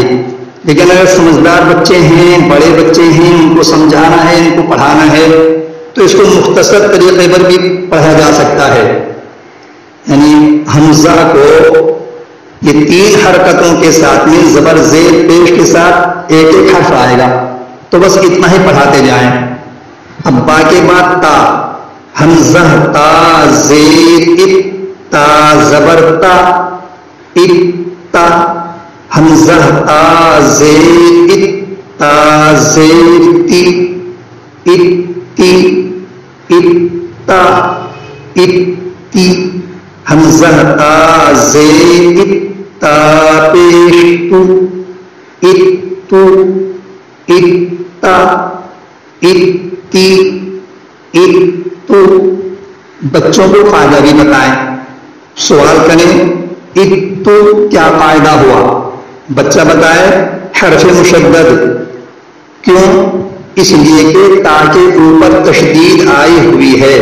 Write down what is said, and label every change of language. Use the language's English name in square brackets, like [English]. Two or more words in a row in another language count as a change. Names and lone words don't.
[Urdu] لیکن اگر سمجھدار بچے ہیں، بڑے بچے ہیں، ان کو سمجھانا ہے، ان کو پڑھانا ہے، تو اس کو مختصر طریقے پر بھی پڑھا جا سکتا ہے۔ یعنی حمزہ کو یہ 3 حرکتوں کے ساتھ میں زبر زیر پیش کے ساتھ ایک حرف آئے گا، تو بس اتنا ہی پڑھاتے جائیں۔ اب با کے بعد تا، حمزہ تا زیر ات، تا زبر تا ات تا، حمزہ تا زیر ات، تا زیر تی ات تی ات تا ات تی، حمزہ تا زیر ات، تا پیش تو ات تو ات تا ات تی ات تو۔ بچوں کو قاعدہ بھی بتائیں، سوال کریں ات تو کیا قاعدہ ہوا، بچہ بتائے حرف مشدد، کیوں؟ اس لیے کہ تا کے اوپر تشدید آئی ہوئی ہے۔